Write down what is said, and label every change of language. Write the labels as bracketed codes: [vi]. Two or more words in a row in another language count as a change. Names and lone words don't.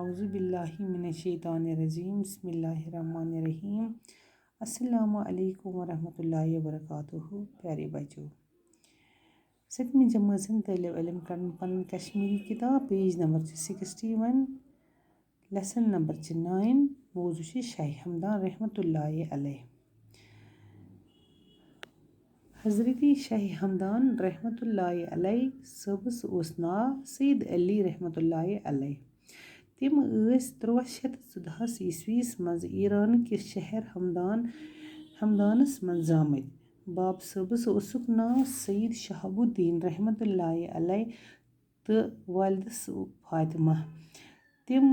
[ar] اعوذ باللہ من الشیطان الرجیم بسم اللہ الرحمن الرحیم السلام علیکم ورحمۃ اللہ وبرکاتہ [ks] پیارے بچو 7ویں جمٲژ طالب علم کرن پنن کشمیری کتاب پیج نمبر 61 لیسن نمبر 9 موضوع شاہ ہمدان رحمۃ اللہ علیہ حضرت شاہ ہمدان رحمۃ اللہ علیہ صٲبس اوس ناو سید علی رحمۃ اللہ علیہ تم ٲسۍ 1314 عیسویس منٛز ایران کِس شہر ہمدانس منٛز زامٕتۍ باب صٲبس اوسُکھ ناو سید شہاب الدین رحمۃ اللہ علیہ تہٕ والدس فاطمہ تم